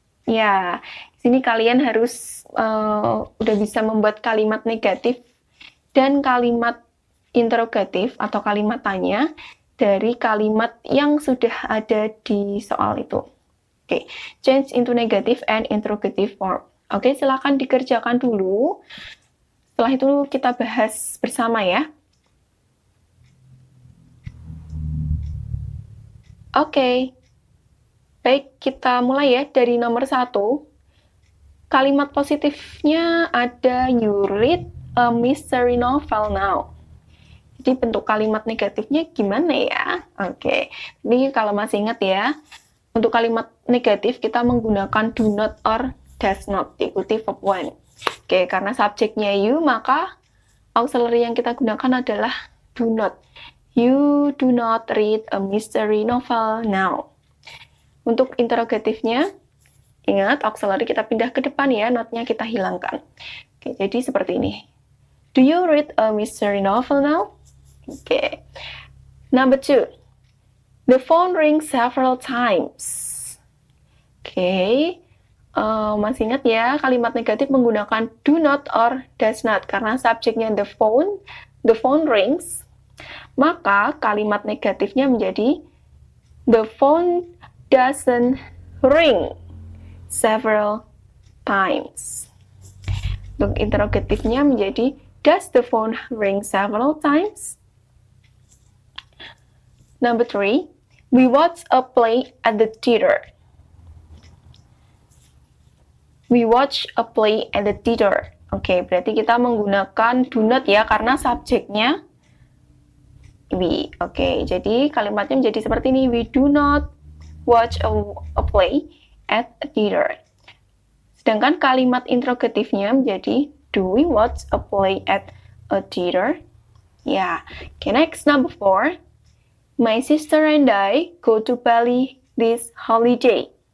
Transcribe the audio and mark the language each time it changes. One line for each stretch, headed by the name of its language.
Indonesian: Ya, di sini kalian harus udah bisa membuat kalimat negatif dan kalimat interrogatif atau kalimat tanya dari kalimat yang sudah ada di soal itu.
English: Oke, change into negative and interrogative form.
Indonesian: Oke, silakan dikerjakan dulu. Setelah itu kita bahas bersama ya. Oke. Baik, kita mulai ya dari nomor 1. Kalimat positifnya ada
English: you read a mystery novel now.
Indonesian: Jadi bentuk kalimat negatifnya gimana ya? Oke, ini kalau masih ingat ya, untuk kalimat negatif kita menggunakan do not or does not, diikuti verb 1. Oke, karena subjeknya you, maka auxiliary yang kita gunakan adalah do not.
English: You do not read a mystery novel now.
Indonesian: Untuk interrogatifnya, ingat auxiliary kita pindah ke depan ya, not-nya kita hilangkan.
English: Oke,
Indonesian: jadi seperti ini.
English: Do you read a mystery novel now? Oke. Number 2. The phone rings several times.
Indonesian: Oke. Masih ingat ya, kalimat negatif menggunakan do not or does not. Karena subjeknya
English: the phone rings.
Indonesian: Maka kalimat negatifnya menjadi
English: the phone doesn't ring several times.
Indonesian: Untuk interrogatifnya menjadi
English: does the phone ring several times? Number 3, We watched a play at the theater. We watch a play at the theater.
Indonesian: Oke, berarti kita menggunakan do not ya, karena subjeknya we. Oke, jadi kalimatnya menjadi seperti ini.
English: We do not watch a play at a theater.
Indonesian: Sedangkan kalimat interrogatifnya menjadi
English: do we watch a play at a theater? Ya. Okay, next, number 4. My sister and I go to Bali this holiday.